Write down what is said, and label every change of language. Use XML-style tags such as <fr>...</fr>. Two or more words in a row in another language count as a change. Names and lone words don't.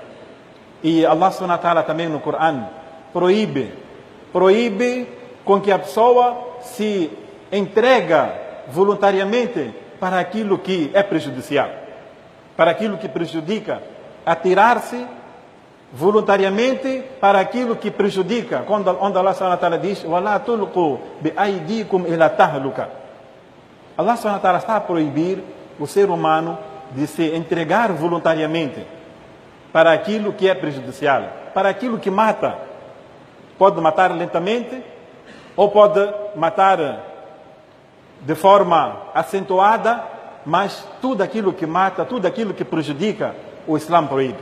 <pt>E</pt> <ar>الله سبحانه وتعالى</ar> <pt>também no Coran proíbe com que a pessoa se entrega voluntariamente para aquilo que é prejudicial, para aquilo que prejudica, atirar-se voluntariamente para aquilo que prejudica, onde</pt> <ar>الله سبحانه وتعالى</ar> <pt>diz:</pt> <ar>وَلَا تُلْقُوا بِأَيْدِيكُمْ إِلَى تَهْلُكَ. الله سبحانه وتعالى</ar> <pt>está a proibir o ser humano de se entregar voluntariamente para aquilo que é prejudicial, para aquilo que mata. Pode matar lentamente ou pode matar de forma acentuada, mas tudo aquilo que mata, tudo aquilo que prejudica, o Islã proíbe.</pt>